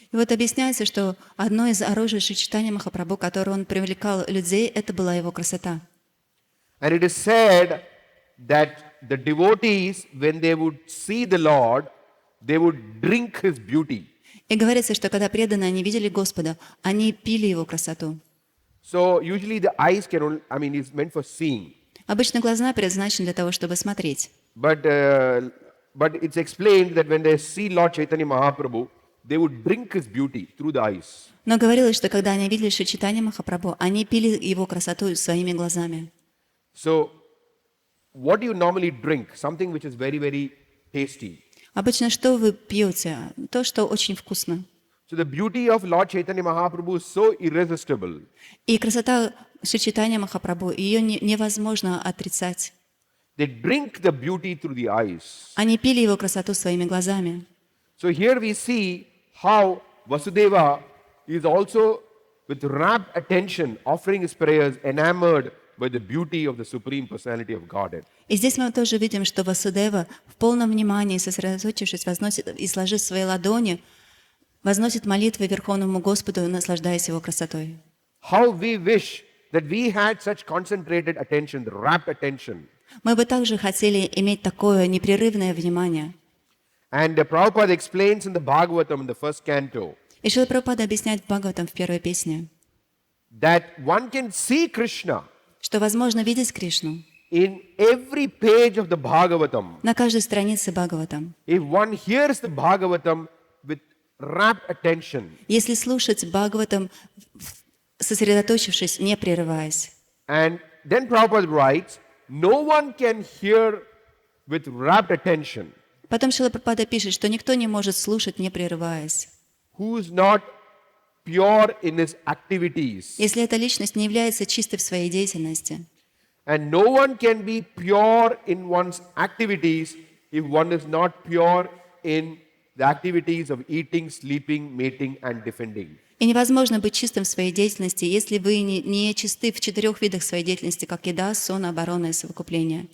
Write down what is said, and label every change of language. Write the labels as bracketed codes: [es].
[ru] И вот объясняется, что одно из оружий Шри Чайтанья Махапрабху, которое он привлекал людей, это была его красота. [en] And it is said that the devotees, when they would see the Lord, they would drink his beauty. [ru] И говорится, что когда преданные они видели Господа, они пили его красоту. [en] So usually the eyes is meant for seeing. [ru] Обычно глаза предназначены для того, чтобы смотреть. [en] But it's explained that when they see Lord Chaitanya Mahaprabhu, they would drink his beauty through the eyes. [ru] Но говорилось, что когда они видели Шри Чайтанья Махапрабху, они пили его красоту своими глазами. [en] So what do you normally drink? Something which is very, very tasty. [ru] Обычно что вы пьете? То, что очень вкусно. [en] So the beauty of Lord Chaitanya Mahaprabhu is so irresistible. [ru] И красота Шри Чайтанья Махапрабху, ее невозможно отрицать. [en] They drink the beauty through the eyes. [ru] Они пили его красоту своими глазами. [en] So here we see how Vasudeva is also with rapt attention offering his prayers, enamored by the beauty of the Supreme Personality of Godhead. [ru] И здесь мы тоже видим, что Васудева в полном внимании, сосредоточившись, возносит и сложив свои ладони, возносит молитвы Верховному Господу, наслаждаясь его красотой. [en] How we wish that we had such concentrated attention, the rapt attention. [ru] Мы бы также хотели иметь такое непрерывное внимание. [en] And Prabhupada explains in the Bhagavatam in the first canto [ru] И Шрила Прабхупада объясняет в Бхагаватам в первой песне, [en] that one can see Krishna [ru] что возможно видеть Кришну [en] in every page of the Bhagavatam. [ru] на каждой странице Бхагаватам. [en] If one hears the Bhagavatam with rapt attention. [ru] Если слушать Бхагаватам, сосредоточившись, не прерываясь. [en] And then Prabhupada writes, no one can hear with rapt attention [ru] Потом Шрила Прабхупада пишет, что никто не может слушать, не прерываясь. [en] who is not pure in his activities. [ru] Если эта личность не является чистой в своей деятельности. [en] And no one can be pure in one's activities if one is not pure in the activities of eating, sleeping, mating and defending. [ru] И невозможно быть чистым в своей деятельности, если вы не чисты в 4 видах своей деятельности, как еда, сон, оборона и совокупление.